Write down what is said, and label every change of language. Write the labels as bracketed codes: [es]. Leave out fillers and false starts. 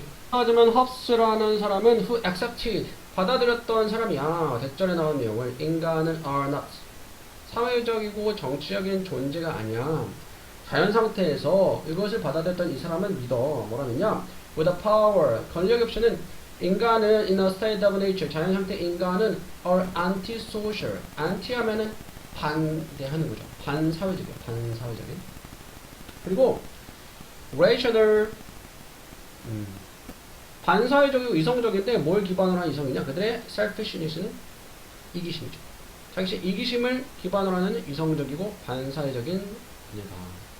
[ko] 하지만 홉스라는 사람은 [en] who accepted, [ko] 받아들였던 사람이야. 대절에 나온 내용을 인간은 [en] are not, [ko] 사회적이고 정치적인 존재가 아니야. 자연 상태에서 이것을 받아들였던 이 사람은 믿어. 뭐라느냐? [en] With a power, [ko] 권력이 없이는 인간은 [en] in a state of nature, [ko] 자연 상태 인간은 [en] are antisocial. [ko] anti 하면은 반대하는 거죠. 반사회적이야. 반사회적인. 그리고 rational, 반사회적이고 이성적인데 뭘 기반으로 한 이성이냐? 그들의 selfishness는 이기심이죠. 자기 이기심을 기반으로 하는 이성적이고 반사회적인 그녀다.